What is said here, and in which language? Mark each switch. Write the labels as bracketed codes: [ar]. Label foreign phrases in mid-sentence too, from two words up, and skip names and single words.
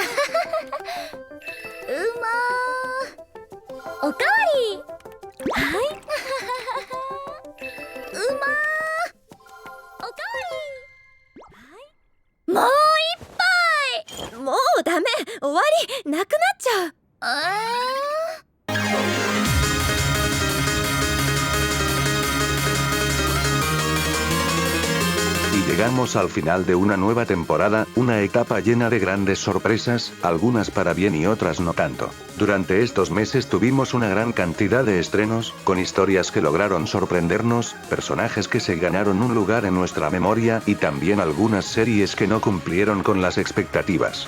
[ja] うまー。おかわり。はい。うまー。おかわり。もう一杯。もうダメ。終わり。なくなっちゃう。 [es] Y llegamos al final de una nueva temporada, una etapa llena de grandes sorpresas, algunas para bien y otras no tanto. Durante estos meses tuvimos una gran cantidad de estrenos, con historias que lograron sorprendernos, personajes que se ganaron un lugar en nuestra memoria y también algunas series que no cumplieron con las expectativas.